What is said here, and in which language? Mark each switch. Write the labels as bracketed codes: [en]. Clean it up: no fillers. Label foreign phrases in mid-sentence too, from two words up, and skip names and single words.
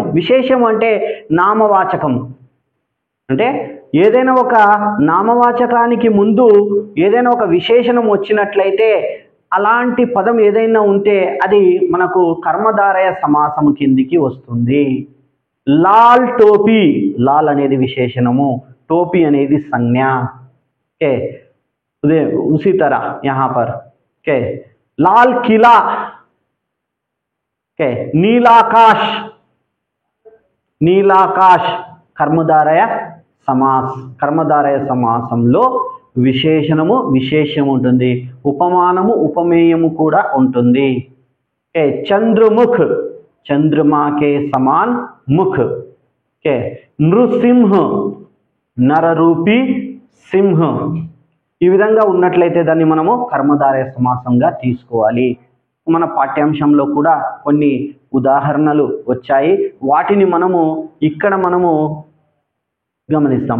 [te] విశేషము అంటే నామవాచకము, అంటే ఏదైనా ఒక నామవాచకానికి ముందు ఏదైనా ఒక విశేషణం వచ్చినట్లయితే అలాంటి పదం ఏదైనా ఉంటే అది మనకు కర్మధారయ సమాసము కిందికి వస్తుంది. [hi] लाल टोपी, [te] లాల్ అనేది విశేషణము, టోపీ అనేది సంజ్ఞ. [hi] ఓకే, उसी तरह यहाँ पर के लाल किला, के नीलाकाश, नीलाकाश कर्मधारय समास. [te] కర్మధారయ సమాసంలో విశేషణము, విశేషము ఉంటుంది, ఉపమానము, ఉపమేయము కూడా ఉంటుంది. [hi] के चंद्रमुख, चंद्रमा के समान मुख. के नृसिंह, नररूपी सिंह. [te] ఈ విధంగా ఉన్నట్లయితే దాన్ని మనము కర్మధారయ సమాసంగా తీసుకోవాలి. మన పాఠ్యాంశంలో కూడా కొన్ని ఉదాహరణలు వచ్చాయి, వాటిని మనము ఇక్కడ గమనిస్తాం.